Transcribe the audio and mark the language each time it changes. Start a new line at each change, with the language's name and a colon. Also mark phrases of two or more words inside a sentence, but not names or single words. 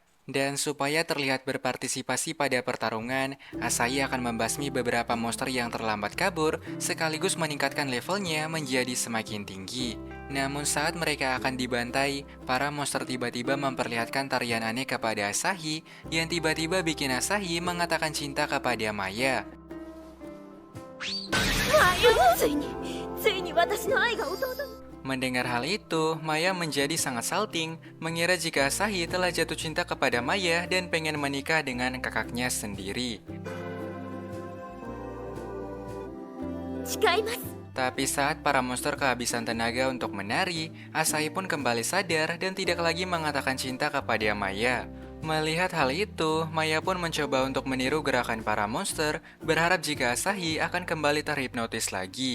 Indonesian: Dan supaya terlihat berpartisipasi pada pertarungan, Asahi akan membasmi beberapa monster yang terlambat kabur, sekaligus meningkatkan levelnya menjadi semakin tinggi. Namun saat mereka akan dibantai, para monster tiba-tiba memperlihatkan tarian aneh kepada Asahi, yang tiba-tiba bikin Asahi mengatakan cinta kepada Maya.
Japanese: ついに私の愛が弟に
Indonesian: Mendengar hal itu, Maya menjadi sangat salting, mengira jika Asahi telah jatuh cinta kepada Maya dan pengen menikah dengan kakaknya sendiri.
Japanese: 誓います
Indonesian: Tapi saat para monster kehabisan tenaga untuk menari, Asahi pun kembali sadar dan tidak lagi mengatakan cinta kepada Maya. Melihat hal itu, Maya pun mencoba untuk meniru gerakan para monster, berharap jika Asahi akan kembali terhipnotis lagi.